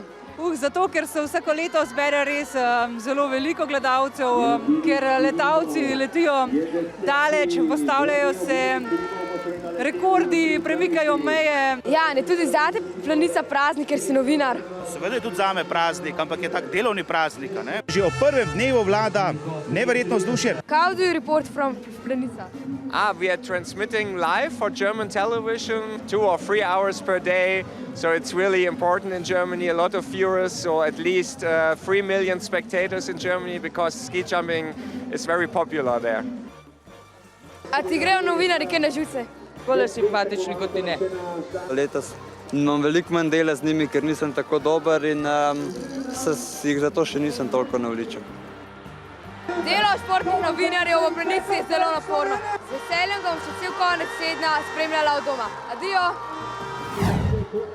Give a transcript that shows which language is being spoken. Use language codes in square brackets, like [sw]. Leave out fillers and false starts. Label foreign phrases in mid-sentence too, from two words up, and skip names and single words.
[sl] Zato, ker se vsako leto zbere res zelo veliko gledalcev, ker letalci letijo daleč, postavljajo se rekordi, premikajo meje. Ja, je tudi zate Planica praznik, ker si novinar. Seveda je tudi zame praznik, ampak je tak delovni praznik. Ne? Že ob prvem dnevu vlada neverjetno vzdušje. [en] How do you report from Planica? We are transmitting live for German television 2 or 3 hours per day. So it's really important in Germany. A lot of viewers, so at least 3 million spectators in Germany because ski jumping is very popular there. [sl] A ti grejo novinarji kaj na živce? Bolj simpatični kot ti ne. Letos imam veliko manj dela z njimi, ker nisem tako dober in jih zato še nisem toliko navličal. Delo športnih novinarjev v Planici je zelo naporno. Z veseljem ga bom še cel konec tedna spremljala od doma.